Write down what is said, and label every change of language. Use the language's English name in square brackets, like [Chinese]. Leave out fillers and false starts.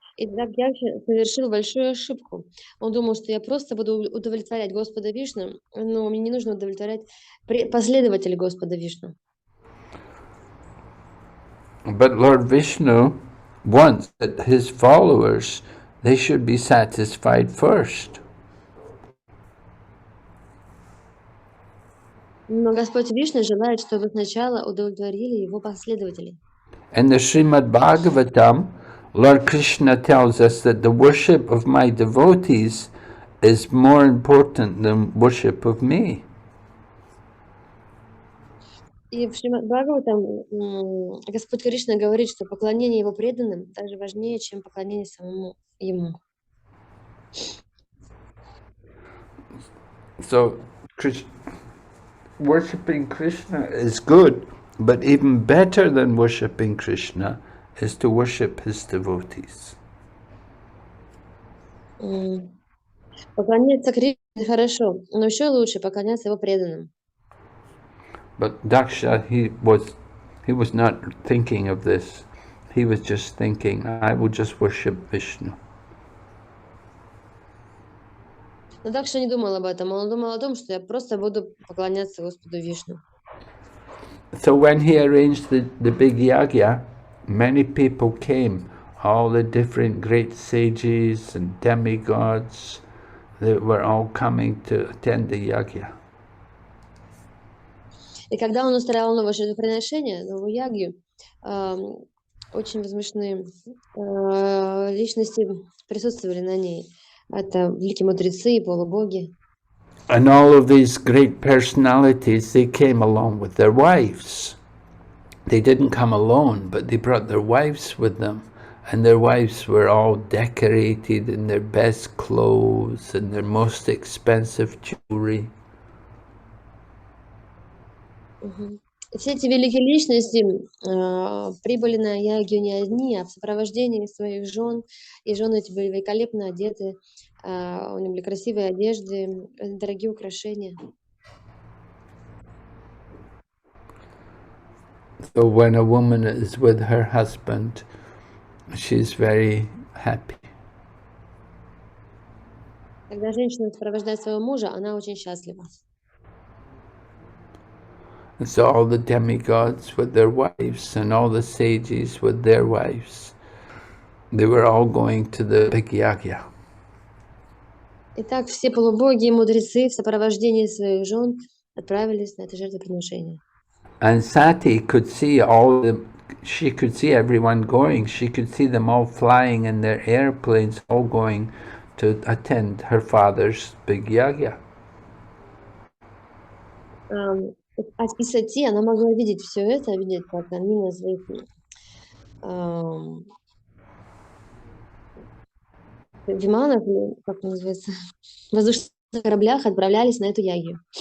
[Russian] Итак, Яги совершил большую ошибку. Он думал, что я просто буду удовлетворять Господа Вишну, но мне не нужно удовлетворять последователей Господа Вишну. [English] But Lord Vishnu wants that his followers, they should be satisfied first. [Russian] Но Господь Вишну желает, чтобы сначала удовлетворили его последователей. [English] In the Srimad Bhagavatam, Lord Krishna tells us that the worship of my devotees is more important than worship of me. [Russian] И в Шримад Бхагаватам Господь Кришна говорит, что поклонение его преданным даже важнее, чем поклонение самому ему. [English] So, worshipping Krishna is good, but even better than worshipping Krishna is to worship his devotees. [Russian] Поклоняться Кришне хорошо, но еще лучше поклоняться его преданным. [English] But Daksha, he was not thinking of this. He was just thinking, I will just worship Vishnu. [Russian] Но Дакша не думал об этом. Он думал о том, что я просто буду поклоняться Господу Вишну. [English] So when he arranged the big yagya, many people came, all the different great sages and demigods, they were all coming to attend the yagya. [Russian] И когда он устраивал новое жертвоприношение, новую ягью, очень возвышенные личности присутствовали на ней. Это великие мудрецы и полубоги. [English] And all of these great personalities, they came along with their wives. They didn't come alone, but they brought their wives with them. And their wives were all decorated in their best clothes and their most expensive jewelry. [Russian] Все эти великие личности прибыли на ягью не одни, а в сопровождении своих жен. И жены эти были великолепно одеты, у них были красивые одежды, дорогие украшения. [English] So when a woman is with her husband, she's very happy. [Russian] Когда женщина сопровождает своего мужа, она очень счастлива. [English] And so all the demigods with their wives and all the sages with their wives, they were all going to the big yagya. [Russian] Итак, все полубоги и мудрецы в сопровождении своих жен отправились на это жертвоприношение. [English] And Sati could see she could see everyone going. She could see them all flying in their airplanes, all going to attend her father's big yagya. [Russian] И Сати, она могла видеть все это, видеть, как они на своих виманах, как называется, воздушных кораблях отправлялись на эту ягью.